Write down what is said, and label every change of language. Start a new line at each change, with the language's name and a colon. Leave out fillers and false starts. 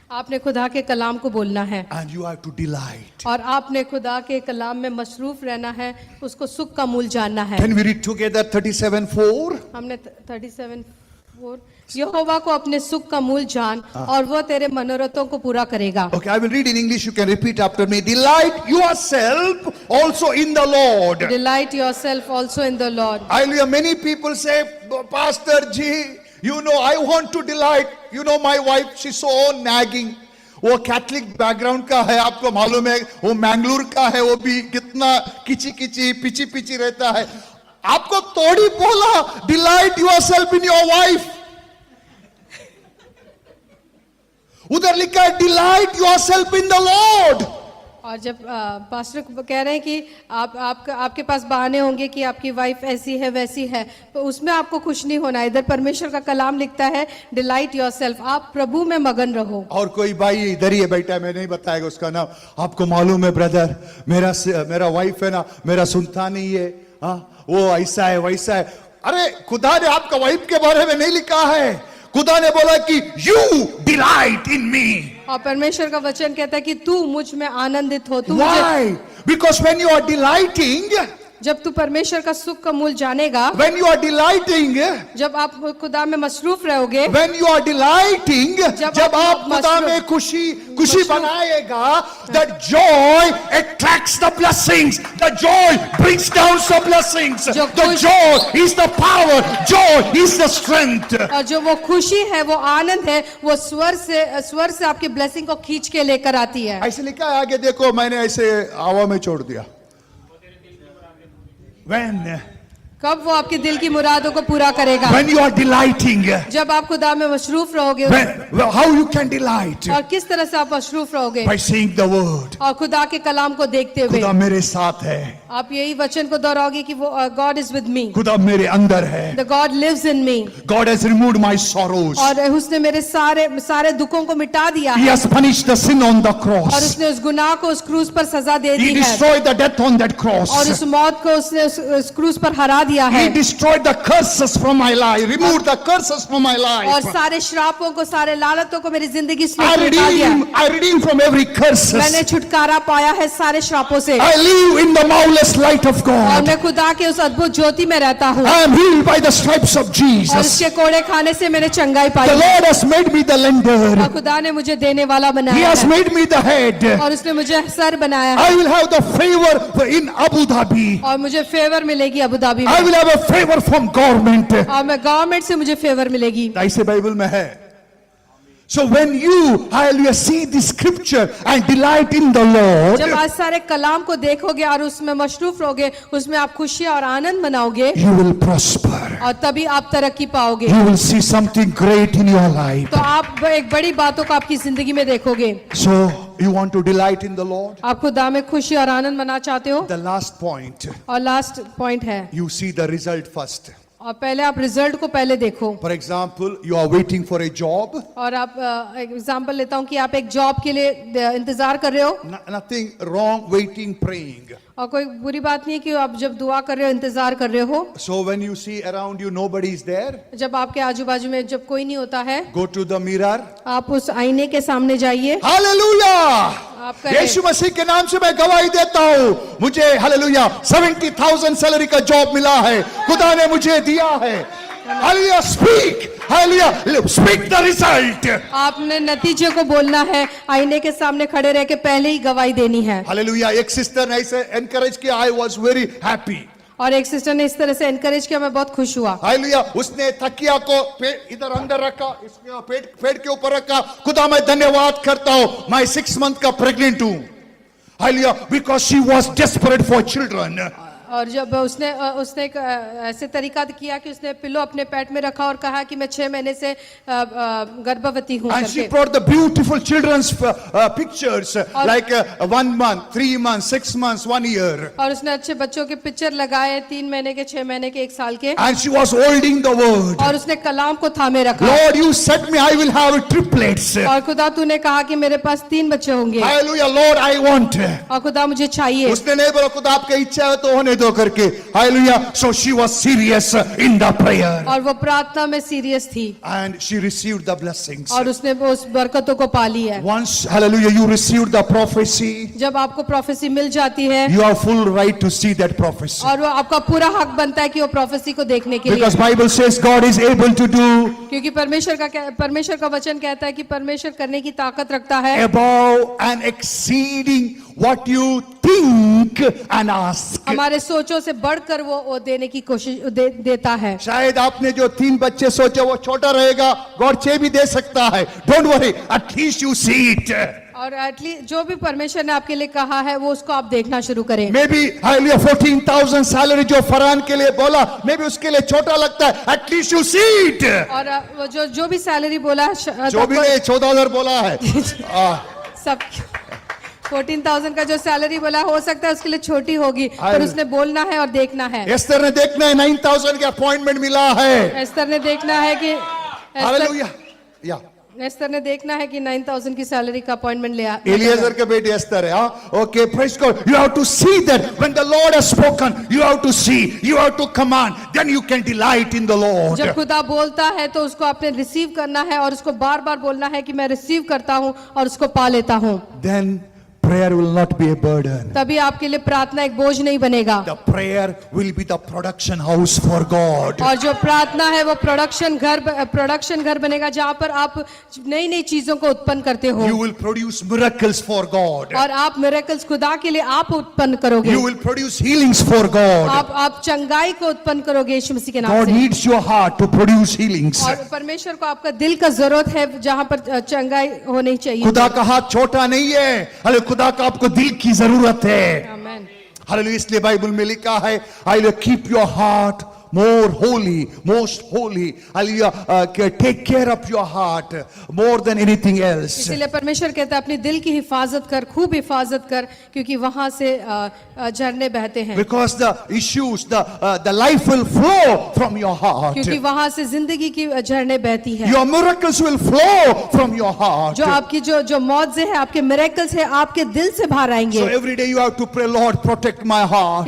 Hindi: आपने खुदा के कलाम को बोलना है।
English: And you have to delight.
Hindi: और आपने खुदा के कलाम में मशरूफ रहना है, उसको सुख का मूल जानना है।
English: Can we read together 37:4?
Hindi: हमने 37 और यहोवा को अपने सुख का मूल जान और वह तेरे मनोरथों को पूरा करेगा।
English: Okay, I will read in English. You can repeat after me. Delight yourself also in the Lord. Delight yourself also in the Lord. Hallelujah. Many people say, Pastor Ji, you know, I want to delight. You know, my wife, she's so nagging.
Hindi: वो Catholic background का है, आपको मालूम है, वो मैंगलोर का है, वो भी कितना किची किची पिची पिची रहता है। आपको तोड़ी बोला,
English: Delight yourself in your wife.
Hindi: उधर लिखा है
English: Delight yourself in the Lord.
Hindi: और जब पास्टर कह रहे हैं कि आपके पास बहाने होंगे कि आपकी वाइफ ऐसी है वैसी है, तो उसमें आपको खुश नहीं होना। इधर परमेश्वर का कलाम लिखता है डिलाइट योरसेल्फ, आप प्रभु में मगन रहो। और कोई भाई इधर ही है बैठा है, मैं नहीं बताएगा उसका नाम। आपको मालूम है ब्रदर, मेरा वाइफ है ना, मेरा सुनता नहीं है, हाँ वो ऐसा है वैसा है। अरे खुदा ने आपका वाइफ के बारे में नहीं लिखा है, खुदा ने बोला कि
English: You delight in me.
Hindi: और परमेश्वर का वचन कहता है कि तू मुझ में आनंदित हो। तू
English: Why? Because when you are delighting,
Hindi: जब तू परमेश्वर का सुख का मूल जानेगा,
English: when you are delighting,
Hindi: जब आप खुदा में मसरूफ रहोगे,
English: when you are delighting,
Hindi: जब आप खुदा में खुशी बनाएगा,
English: that joy attracts the blessings, the joy brings down the blessings, the joy is the power, joy is the strength.
Hindi: और जो वो खुशी है, वो आनंद है, वो स्वर से आपकी ब्लेसिंग को खींच के लेकर आती है। ऐसे लिखा है आगे देखो, मैंने ऐसे हवा में छोड़ दिया।
English: When?
Hindi: कब वो आपके दिल की मुरादों को पूरा करेगा?
English: When you are delighting.
Hindi: जब आप खुदा में मशरूफ रहोगे।
English: How you can delight?
Hindi: और किस तरह से आप मशरूफ रहोगे?
English: By saying the word.
Hindi: और खुदा के कलाम को देखते हुए। खुदा मेरे साथ है। आप यही वचन को दोहराओगे कि वो
English: God is with me.
Hindi: खुदा मेरे अंदर है।
English: The God lives in me. God has removed my sorrows.
Hindi: और उसने मेरे सारे दुखों को मिटा दिया
English: He
Hindi: है।
English: has punished the sin on the cross.
Hindi: और उसने उस गुनाह को उस क्रूस पर सजा दे दी
English: He
Hindi: है।
English: destroyed the death on that cross.
Hindi: और उस मौत को उसने उस क्रूस पर हरा दिया है।
English: He destroyed the curses from my life, removed the curses from my life.
Hindi: और सारे श्रापों को, सारे लालतों को मेरी जिंदगी से मिटा दिया।
English: I redeem from every curse.
Hindi: मैंने छुटकारा पाया है सारे श्रापों से।
English: I live in the marvelous light of God.
Hindi: और मैं खुदा के उस अद्भुत ज्योति में रहता हूँ।
English: I am healed by the stripes of
Hindi: और
English: Jesus.
Hindi: उसके कोड़े खाने से मैंने चंगाई पाई।
English: The Lord has made me the lender.
Hindi: और खुदा ने मुझे देने वाला
English: He
Hindi: बनाया
English: has
Hindi: है।
English: made me the head.
Hindi: और उसने मुझे सर बनाया है।
English: I will have the favor in Abu Dhabi.
Hindi: और मुझे फेवर मिलेगी अबू धाबी
English: I
Hindi: में।
English: will have a favor from government.
Hindi: और मैं गवर्नमेंट से मुझे फेवर मिलेगी। ऐसे बाइबल में है।
English: So when you, hallelujah, see the scripture and delight in the Lord,
Hindi: जब आज सारे कलाम को देखोगे और उसमें मशरूफ रहोगे, उसमें आप खुशी और आनंद मनाओगे,
English: you will prosper.
Hindi: और तभी आप तरक्की पाओगे।
English: You will see something great in your life.
Hindi: तो आप एक बड़ी बातों को आपकी जिंदगी में देखोगे।
English: So you want to delight in the Lord?
Hindi: आप खुदा में खुशी और आनंद मना चाहते हो?
English: The last point,
Hindi: और लास्ट पॉइंट है,
English: you see the result first.
Hindi: और पहले आप रिजल्ट को पहले देखो।
English: For example, you are waiting for a job.
Hindi: और आप एग्जांपल लेता हूँ कि आप एक जॉब के लिए इंतजार कर रहे हो।
English: Nothing wrong waiting, praying.
Hindi: और कोई बुरी बात नहीं है कि आप जब दुआ कर रहे हो, इंतजार कर रहे हो।
English: So when you see around you nobody is there,
Hindi: जब आपके आजू बाजू में जब कोई नहीं होता है,
English: go to the mirror.
Hindi: आप उस आईने के सामने जाइए।
English: Hallelujah!
Hindi: आप कहें, यीशु मसीह के नाम से मैं गवाही देता हूँ, मुझे हालेलुया 70,000 सैलरी का जॉब मिला है, खुदा ने मुझे दिया है।
English: Hallelujah, speak the result.
Hindi: आपने नतीजे को बोलना है, आईने के सामने खड़े रह के पहले ही गवाही देनी है। हालेलुया, एक सिस्टर ने ऐसे एनकरेज किया,
English: I was very happy.
Hindi: और एक सिस्टर ने इस तरह से एनकरेज किया, मैं बहुत खुश हुआ। हालेलुया, उसने तकिया को इधर अंदर रखा, इसके पेट के ऊपर रखा, खुदा मैं धन्यवाद करता हूँ, मैं 6 मंथ का प्रेग्नेंट हूँ।
English: Hallelujah, because she was desperate for children.
Hindi: और जब उसने एक ऐसे तरीका किया कि उसने पिलो अपने पेट में रखा और कहा कि मैं 6 महीने से गर्भवती हूँ।
English: And she brought the beautiful children's pictures like 1 month, 3 months, 6 months, 1 year.
Hindi: और उसने अच्छे बच्चों के पिक्चर लगाए, 3 महीने के, 6 महीने के, 1 साल के।
English: And she was holding the word.
Hindi: और उसने कलाम को थामे रखा।
English: Lord, you said me I will have triplets.
Hindi: और खुदा तूने कहा कि मेरे पास 3 बच्चे होंगे।
English: Hallelujah, Lord, I want.
Hindi: और खुदा मुझे चाहिए। उसने नहीं बोला खुदा आपकी इच्छा है तो होने दो। दो करके, hallelujah.
English: So she was serious in the prayer
Hindi: और वो प्रार्थना में सीरियस थी
English: and she received the blessings.
Hindi: और उसने उस बरकतों को पा ली है.
English: Once, hallelujah, you received the prophecy,
Hindi: जब आपको प्रोफेसी मिल जाती है
English: you have full right to see that prophecy.
Hindi: और वो आपका पूरा हक बनता है कि वो प्रोफेसी को देखने के लिए,
English: Because Bible says God is able to do
Hindi: क्योंकि परमेश्वर का वचन कहता है कि परमेश्वर करने की ताकत रखता है
English: above and exceeding what you think and ask.
Hindi: हमारे सोचों से बढ़कर वो देने की कोशिश देता है. शायद आपने जो 3 बच्चे सोचे वो छोटा रहेगा, गॉड 6 भी दे सकता है.
English: Don't worry, at least you see it.
Hindi: और एटलीस्ट जो भी परमेश्वर ने आपके लिए कहा है वो उसको आप देखना शुरू करें.
English: maybe
Hindi: हालेलुया 14,000 सैलरी जो फरहान के लिए बोला, मे बी उसके लिए छोटा लगता है.
English: at least you see it.
Hindi: और वो जो भी सैलरी बोला है जो भी नहीं 14,000 बोला है. सब 14,000 का जो सैलरी बोला हो सकता है उसके लिए छोटी होगी, पर उसने बोलना है और देखना है. एस्तर ने देखना है 9,000 का अपॉइंटमेंट मिला है. एस्तर ने देखना है कि हालेलुया. या एस्तर ने देखना है कि 9,000 की सैलरी का अपॉइंटमेंट ले एलिएजर के बेटे एस्तर है. Okay, praise God.
English: You have to see that when the Lord has spoken, you have to see, you have to command, then you can delight in the Lord.
Hindi: जब खुदा बोलता है तो उसको आपने रिसीव करना है और उसको बार बार बोलना है कि मैं रिसीव करता हूं और उसको पा लेता हूं.
English: Then prayer will not be a burden.
Hindi: तभी आपके लिए प्रार्थना एक बोझ नहीं बनेगा.
English: The prayer will be the production house for God.
Hindi: और जो प्रार्थना है वो प्रोडक्शन घर बनेगा जहां पर आप नई नई चीजों को उत्पन्न करते हो.
English: You will produce miracles for God.
Hindi: और आप मिरेकल्स खुदा के लिए आप उत्पन्न करोगे.
English: You will produce healings for God.
Hindi: आप चंगाई को उत्पन्न करोगे यीशु मसीह के नाम
English: God
Hindi: से.
English: needs your heart to produce healings.
Hindi: और परमेश्वर को आपका दिल का जरूरत है जहां पर चंगाई होनी चाहिए. खुदा का हाथ छोटा नहीं है, अरे खुदा का आपको दिल की जरूरत है. आमीन. हालेलुया. इसलिए बाइबल में लिखा है,
English: I will keep your heart more holy, most holy. Hallelujah. Take care of your heart more than anything else.
Hindi: इसीलिए परमेश्वर कहता है अपनी दिल की हिफाजत कर, खूब हिफाजत कर, क्योंकि वहां से झरने बहते हैं.
English: Because the issues, the life will flow from your heart.
Hindi: क्योंकि वहां से जिंदगी की झरने बहती है.
English: Your miracles will flow from your heart.
Hindi: जो आपकी जो मौजे है, आपके मिरेकल्स है, आपके दिल से बाहर आएंगे.
English: So every day you have to pray, Lord, protect my heart.